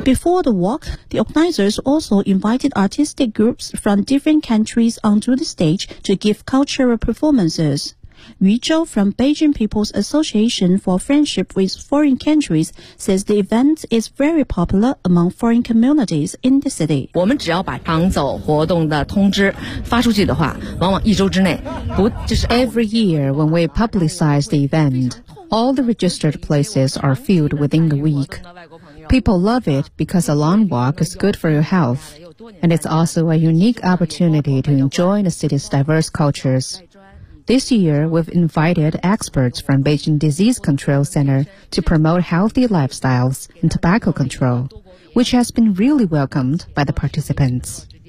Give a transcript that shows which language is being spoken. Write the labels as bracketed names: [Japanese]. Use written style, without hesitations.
[English] Before the walk, the organizers also invited artistic groups from different countries onto the stage to give cultural performances. Yu Zhou from Beijing People's Association for Friendship with Foreign Countries says the event is very popular among foreign communities in the city. [Chinese] 我们只要把常走活动的通知发出去的话，往往一周之内，不就是 [English] every year when we publicize the event, all the registered places are filled within a week. People love it because a long walk is good for your health, and it's also a unique opportunity to enjoy the city's diverse cultures. This year, we've invited experts from Beijing Disease Control Center to promote healthy lifestyles and tobacco control, which has been really welcomed by the participants.